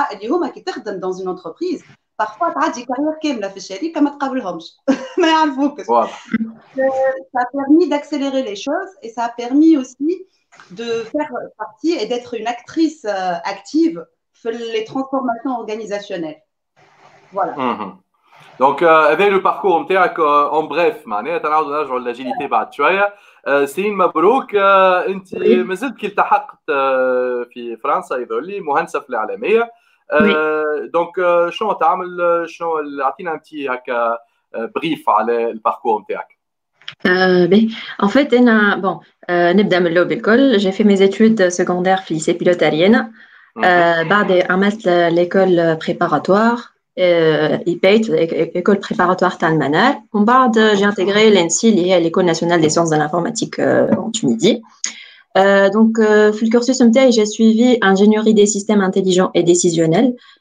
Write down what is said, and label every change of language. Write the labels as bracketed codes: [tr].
[fr] Et les hommes qui travaillent dans une entreprise, parfois tu as des carrières qui me fait chérie comme tu mais ça a permis d'accélérer les choses et ça a permis aussi de faire partie et d'être une actrice active dans les transformations organisationnelles. Voilà. Donc, [ar] هذا [fr] le parcours [ar] نتاعك [fr] en bref [ar] معناها تنعاودوا نرجعوا للاجيليتي بعد شويه. سيرين مبروك، انت مازلت كي التحقت في فرنسا يظهر لي مهندسه في الاعلاميه. دونك شنو تعمل، شنو اعطينا انت هكا بريف على الباركور نتاعك. [fr] En fait, bon, [ar] نبدأ من الأول بالكل. [fr] J'ai fait mes études secondaires في lycée pilote Arienne. [ar] بعد عملت [fr] l'école préparatoire IPEIT, école préparatoire [ar] تاع المنار. ومن بعد [fr] j'ai intégré l'ENSI [ar] اللي هي [fr] l'école nationale des sciences de l'informatique en Tunisie. Donc [ar] في الكورسوس نتاعي [fr] j'ai suivi ingénierie des systèmes intelligents et décisionnels.